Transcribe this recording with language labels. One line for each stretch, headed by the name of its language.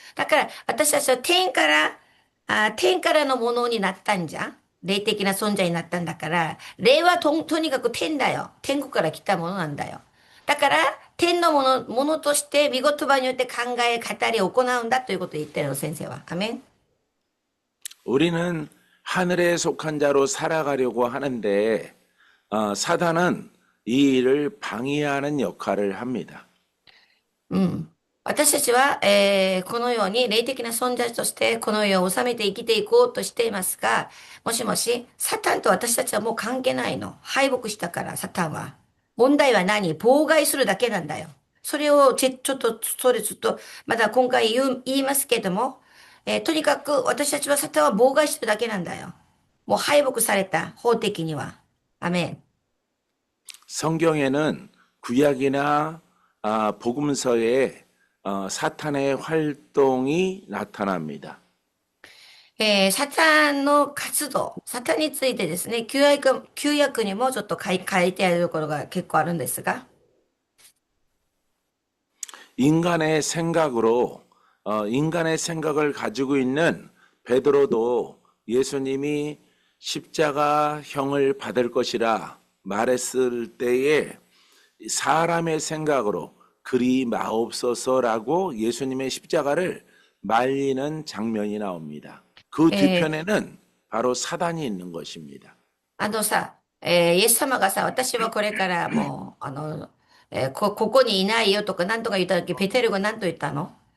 Japanese: だから、私たちは天からのものになったんじゃん。霊的な存在になったんだから、霊はとにかく天だよ。天国から来たものなんだよ。だから、天のものとして、見言葉によって考え、語り、行うんだということを言ってるの、先生は。アメン。
Korean: 우리는 하늘에 속한 자로 살아가려고 하는데 사단은 이 일을 방해하는 역할을 합니다.
Japanese: うん。私たちは、このように霊的な存在としてこの世を治めて生きていこうとしていますが、もしもし、サタンと私たちはもう関係ないの。敗北したから、サタンは。問題は何？妨害するだけなんだよ。それをちょっと、それずっと、まだ今回言いますけども、とにかく私たちはサタンは妨害してるだけなんだよ。もう敗北された、法的には。アメン。
Korean: 성경에는 구약이나 복음서에 사탄의 활동이 나타납니다.
Japanese: サタンの活動、サタンについてですね、旧約にもちょっと書いてあるところが結構あるんですが、
Korean: 인간의 생각으로 인간의 생각을 가지고 있는 베드로도 예수님이 십자가형을 받을 것이라 말했을 때에 사람의 생각으로 그리 마옵소서라고 예수님의 십자가를 말리는 장면이 나옵니다. 그 えー 뒤편에는 바로 사단이 있는 것입니다.
Japanese: イエス様がさ、私はこれからもう、ここにいないよとか何とか言った時、ペテルが何と言ったの？